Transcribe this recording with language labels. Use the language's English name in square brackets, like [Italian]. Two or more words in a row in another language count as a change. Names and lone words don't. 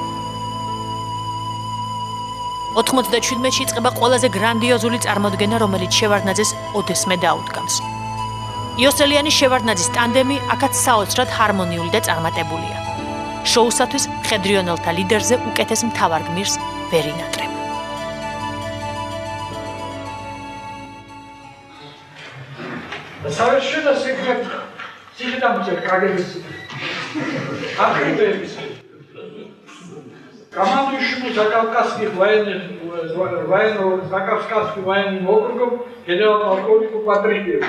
[Georgian] 97-ში იწყება ყველაზე გრანდიოზული წარმოდგენა, რომელიც შევარდნაძეს ოდესმე დაუდგამს. იოსელიანის შევარდნაძის ტანდემი აქაც საოცრად ჰარმონიული და წარმატებულია. შოუსათვის მხედრიონელთა ლიდერზე უკეთეს მთავარ გმირს ვერ ინატრებ. [Russian] Совершенно секретно. Цихитамчер КГБ. Открытая командующему Закавказских Закавказским военным округом генерал-полковнику Патрикиеву.